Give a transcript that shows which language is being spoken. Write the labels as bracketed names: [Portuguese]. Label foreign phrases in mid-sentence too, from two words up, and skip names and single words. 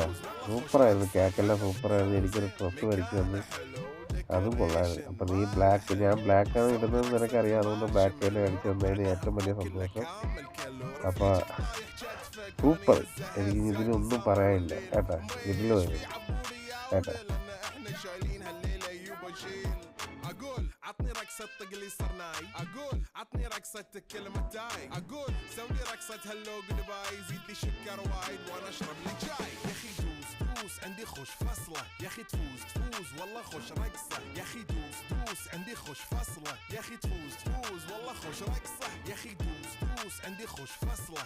[Malayalam] സൂപ്പറായിരുന്നു, കേക്കെല്ലാം സൂപ്പറായിരുന്നു. എനിക്കൊരു ഡ്രസ്സ് മേടിച്ചു തന്നു, അതും കൊള്ളായിരുന്നു. അപ്പം നീ ബ്ലാക്ക്, ഞാൻ ബ്ലാക്കാണ് ഇടുന്നതെന്ന് നിനക്കറിയാം, അതുകൊണ്ട് ബ്ലാക്ക് തന്നെ മേടിച്ചു തന്നതിന് ഏറ്റവും വലിയ സന്തോഷം. അപ്പോൾ സൂപ്പർ, എനിക്ക് ഇതിനൊന്നും പറയാനില്ല കേട്ടാ. ഇതിലും കേട്ടാ. [Arabic] اقول عطني رقصة طقلي صرناي، اقول عطني رقصة كلمتاي، اقول سوي رقصة هلو قلباي، زيد لي شكر وايد وانا اشرب لي جاي. يا اخي دوس دوس عندي خوش فصلة، يا اخي تفوز تفوز والله خوش رقصة، يا اخي دوس دوس عندي خوش فصلة، يا اخي تفوز تفوز والله خوش رقصة، يا اخي دوس دوس عندي خوش فصلة.